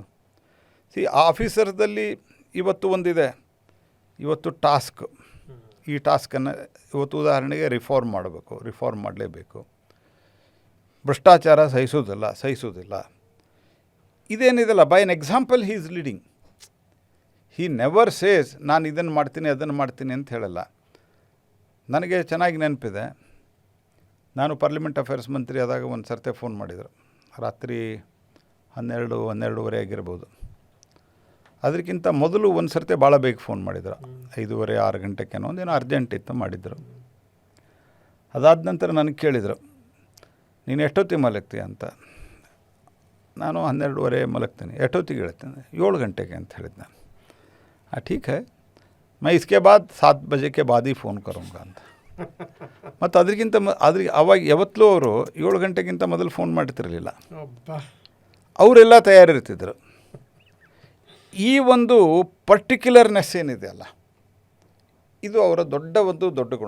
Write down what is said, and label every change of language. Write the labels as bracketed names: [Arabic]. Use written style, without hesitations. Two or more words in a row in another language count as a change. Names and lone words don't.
[Kannada] ಆ ಆಫೀಸರ್ದಲ್ಲಿ ಇವತ್ತು ಒಂದಿದೆ, ಇವತ್ತು ಟಾಸ್ಕ್, ಈ ಟಾಸ್ಕನ್ನು ಇವತ್ತು ಉದಾಹರಣೆಗೆ ರಿಫಾರ್ಮ್ ಮಾಡಬೇಕು, ರಿಫಾರ್ಮ್ ಮಾಡಲೇಬೇಕು. ಭ್ರಷ್ಟಾಚಾರ ಸಹಿಸೋದಿಲ್ಲ. [English] ಇದೇನಿದೆಲ್ಲ by an example he is leading. he never says [Kannada] ನಾನು ಇದನ್ನು ಮಾಡ್ತೀನಿ ಅದನ್ನು ಮಾಡ್ತೀನಿ ಅಂತ ಹೇಳಲ್ಲ. ನನಗೆ ಚೆನ್ನಾಗಿ ನೆನಪಿದೆ, ನಾನು [English] parliament affairs [Kannada] ಮಂತ್ರಿ ಆದಾಗ ಒಂದು ಸರ್ತೆ ಫೋನ್ ಮಾಡಿದರು, ರಾತ್ರಿ 12-12:30 ಆಗಿರ್ಬೋದು. ಅದಕ್ಕಿಂತ ಮೊದಲು ಒಂದು ಸರ್ತಿ ಭಾಳ ಬೇಗ ಫೋನ್ ಮಾಡಿದರು, 5:30-6 ಗಂಟೆಗೇನೋ ಒಂದೇನೋ ಅರ್ಜೆಂಟ್ ಇತ್ತು ಮಾಡಿದರು. ಅದಾದ ನಂತರ ನನಗೆ ಕೇಳಿದರು, ನೀನು ಎಷ್ಟೊತ್ತಿಗೆ ಮಲಗ್ತೀಯ ಅಂತ. ನಾನು 12:30 ಮಲಗ್ತೀನಿ. ಎಷ್ಟೊತ್ತಿಗೆ ಹೇಳ್ತೇನೆ? 7 ಗಂಟೆಗೆ ಅಂತ ಹೇಳಿದ್ದು ನಾನು. [Hindi] ठीक है, मैं इसके बाद 7 बजे के बाद ही फ़ोन करूँगा ಅಂತ. [Kannada] ಮತ್ತು ಅದಕ್ಕಿಂತ ಅವಾಗ ಯಾವತ್ತಲೂ ಅವರು 7 ಗಂಟೆಗಿಂತ ಮೊದಲು ಫೋನ್ ಮಾಡ್ತಿರಲಿಲ್ಲ. ಅವರೆಲ್ಲ ತಯಾರಿರ್ತಿದ್ರು. ಈ ಒಂದು ಪರ್ಟಿಕ್ಯುಲರ್ನೆಸ್ ಏನಿದೆಯಲ್ಲ, ಇದು ಅವರ ದೊಡ್ಡ ಗುಣ.